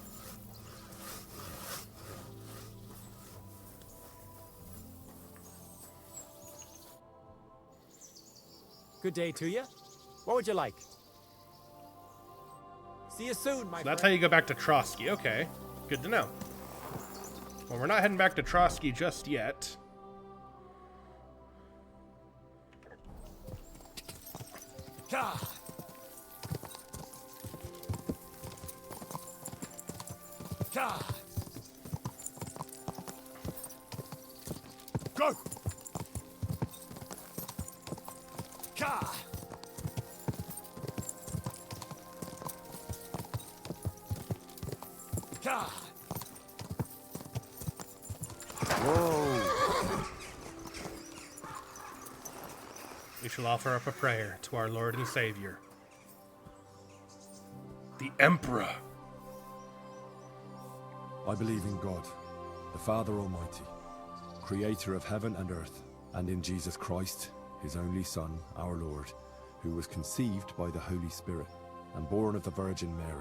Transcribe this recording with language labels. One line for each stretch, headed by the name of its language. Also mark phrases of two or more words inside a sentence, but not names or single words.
English: Good day to you. What would you like? See you soon, my So that's friend. how you go back to Trotsky. Okay. Good to know. Well, we're not heading back to Trotsky just yet. Ka! Ka! Go! Ka! Ka! Whoa! We shall offer up a prayer to our Lord and Savior, the Emperor. I believe in God, the Father Almighty, creator of heaven and earth, and in Jesus Christ, his only Son, our Lord, who was conceived by the Holy Spirit and born of the Virgin Mary.